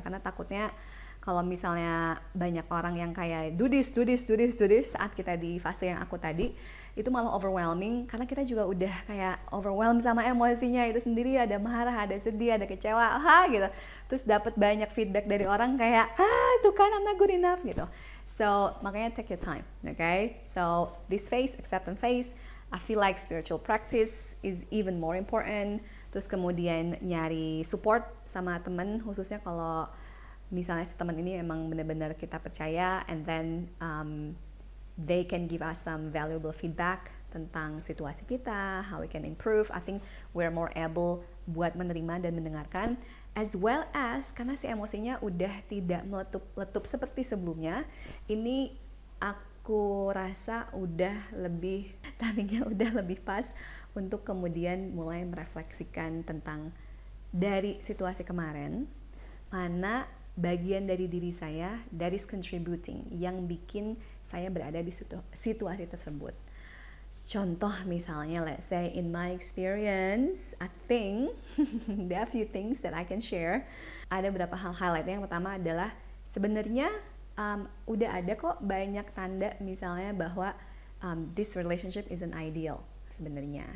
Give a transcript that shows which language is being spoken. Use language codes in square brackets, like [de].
[id] Karena takutnya kalau misalnya banyak orang yang kayak [en] do this [id] saat kita di fase yang aku tadi, itu malah overwhelming, karena kita juga udah kayak overwhelmed sama emosinya itu sendiri, ada marah, ada sedih, ada kecewa, gitu. Terus dapat banyak feedback dari orang kayak, itu kan [en] I'm not good enough [id] gitu. [en] So makanya take your time, okay? So this phase, acceptance phase, I feel like spiritual practice is even more important. [id] Terus kemudian nyari support sama temen, khususnya kalau misalnya si teman ini emang benar-benar kita percaya, [en] and then they can give us some valuable feedback [id] tentang situasi kita, [en] how we can improve. I think we're more able [id] buat menerima dan mendengarkan, [en] as well as [id] karena si emosinya udah tidak meletup seperti sebelumnya, ini aku rasa udah lebih, timingnya udah lebih pas untuk kemudian mulai merefleksikan tentang dari situasi kemarin, mana bagian dari diri saya [en] that is contributing, [id] yang bikin saya berada di situasi tersebut. Contoh misalnya, [en] let's say in my experience, I think there are a few things that I can share. [id] Ada beberapa hal highlightnya. Yang pertama adalah sebenarnya udah ada kok banyak tanda misalnya bahwa [en] this relationship isn't ideal [id] sebenarnya.